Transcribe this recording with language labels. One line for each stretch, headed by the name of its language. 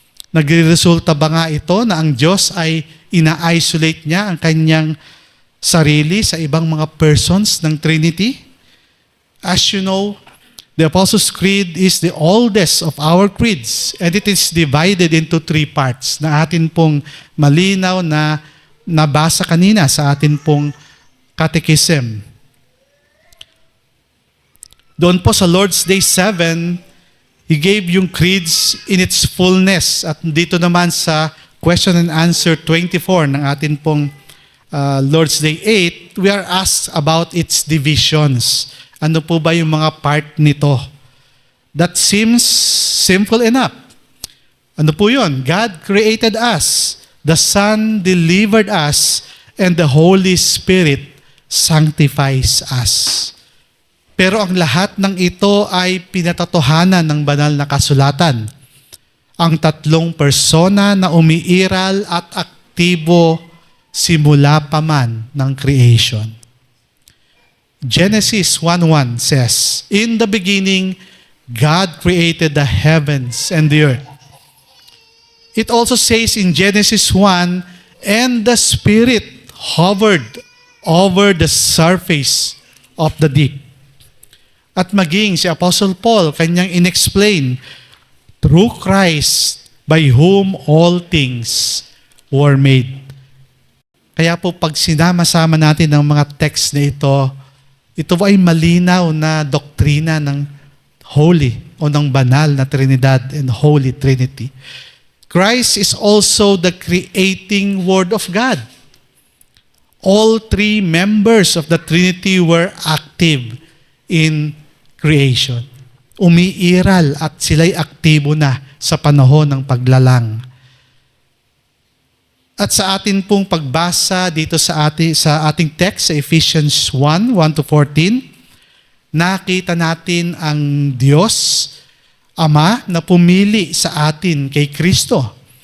Filipino: Nagre-resulta ba nga ito na ang Diyos ay ina-isolate niya ang kanyang sarili sa ibang mga persons ng Trinity?
English: As you know, the Apostles' Creed is the oldest of our creeds, and it is divided into 3 parts
Filipino: na atin pong malinaw na nabasa kanina sa atin pong
English: catechism.
Filipino: Doon po sa
English: Lord's Day 7, He gave yung creeds in its fullness.
Filipino: At dito naman sa
English: question and answer 24
Filipino: ng atin pong
English: Lord's Day 8, we are asked about its divisions.
Filipino: Ano po ba yung mga part nito?
English: That seems simple enough.
Filipino: Ano po yun?
English: God created us, the Son delivered us, and the Holy Spirit sanctifies us.
Filipino: Pero ang lahat ng ito ay pinatotohanan ng banal na kasulatan. Ang 3 persona na umiiral at aktibo simula pa man ng creation.
English: Genesis 1:1 says, "In the beginning, God created the heavens and the earth." It also says in Genesis 1, "And the Spirit hovered over the surface of the deep."
Filipino: At maging si
English: Apostle Paul,
Filipino: kanyang inexplain,
English: "Through Christ, by whom all things were made."
Filipino: Kaya po pag sinama-sama natin ang mga text na ito ay malinaw na doktrina ng Holy o ng banal na Trinidad
English: and Holy Trinity. Christ is also the creating Word of God. All 3 members of the Trinity were active in creation.
Filipino: Umiiral at sila'y aktibo na sa panahon ng paglalang. At sa atin pong pagbasa dito sa ating text sa Ephesians 1:1-14, nakita natin ang Diyos, Ama, na pumili sa atin kay Kristo.